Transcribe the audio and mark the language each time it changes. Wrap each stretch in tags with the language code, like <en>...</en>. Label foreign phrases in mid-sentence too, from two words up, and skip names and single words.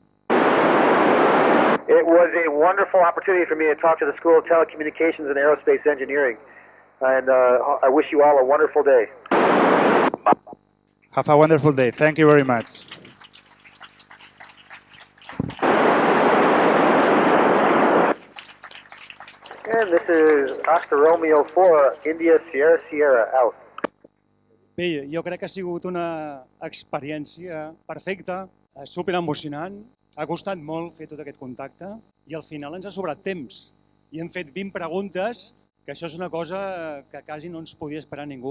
<en>It was a wonderful opportunity for me to talk to the School of Telecommunications and Aerospace Engineering, and I wish you all a wonderful day. Have a wonderful day. Thank you very much. And this is Oscar Romeo 4, India Sierra Sierra, out.</en> <ca>Bé, jo crec que ha sigut una experiència perfecta, super emocionant. Ha costat molt fer tot aquest contacte i al final ens ha sobrat temps. I hem fet 20 preguntes, que això és una cosa que quasi no ens podia esperar ningú.</ca>